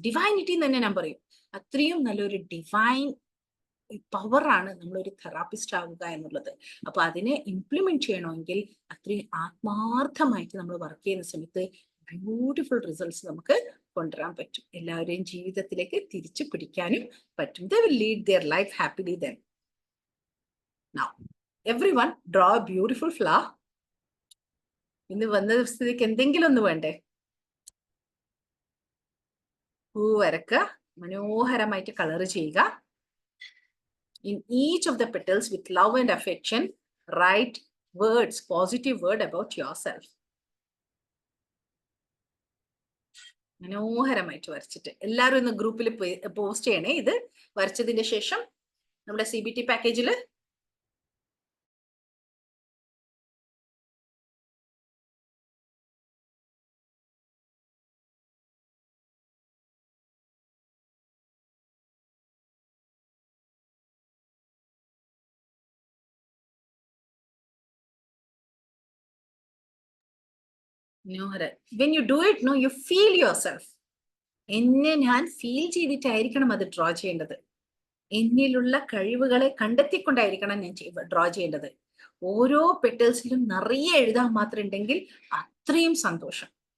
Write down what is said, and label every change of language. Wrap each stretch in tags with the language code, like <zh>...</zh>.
<ml>Divinity എന്ന് തന്നെ ഞാൻ പറയും. അത്രയും നല്ലൊരു ഡിവൈൻ പവറാണ് നമ്മളൊരു തെറാപ്പിസ്റ്റ് ആവുക എന്നുള്ളത്. അപ്പൊ അതിനെ ഇംപ്ലിമെന്റ് ചെയ്യണമെങ്കിൽ അത്രയും ആത്മാർത്ഥമായിട്ട് നമ്മൾ വർക്ക് ചെയ്യുന്ന സമയത്ത് ബ്യൂട്ടിഫുൾ റിസൾട്ട്സ് നമുക്ക് കൊണ്ടുവരാൻ പറ്റും. എല്ലാവരെയും ജീവിതത്തിലേക്ക് തിരിച്ചു പിടിക്കാനും പറ്റും.</ml> <en>They will lead their life happily then. Now, everyone draw a beautiful flower.</en> <ml>ഇന്ന് വന്ന സ്ഥിതിക്ക് എന്തെങ്കിലും ഒന്ന് വേണ്ടേ? പൂ വരക്കുക, മനോഹരമായിട്ട് കളർ ചെയ്യുക.</ml> <en>In each of the petals with love and affection, write words, positive word about yourself.</en> <ml>മനോഹരമായിട്ട് വരച്ചിട്ട് എല്ലാവരും ഇന്ന് ഗ്രൂപ്പിൽ പോസ്റ്റ് ചെയ്യണേ. ഇത് വരച്ചതിന്റെ ശേഷം നമ്മുടെ CBT പാക്കേജിൽ</ml> <en>When you do it, no, you feel yourself.</en> <ml>എന്നെ ഞാൻ ഫീൽ ചെയ്തിട്ടായിരിക്കണം അത് ഡ്രോ ചെയ്യേണ്ടത്. എന്നിലുള്ള കഴിവുകളെ കണ്ടെത്തിക്കൊണ്ടായിരിക്കണം ഞാൻ ഡ്രോ ചെയ്യേണ്ടത്. ഓരോ പെറ്റൽസിലും നിറയെ എഴുതാൻ മാത്രം ഉണ്ടെങ്കിൽ അത്രയും സന്തോഷം.</ml>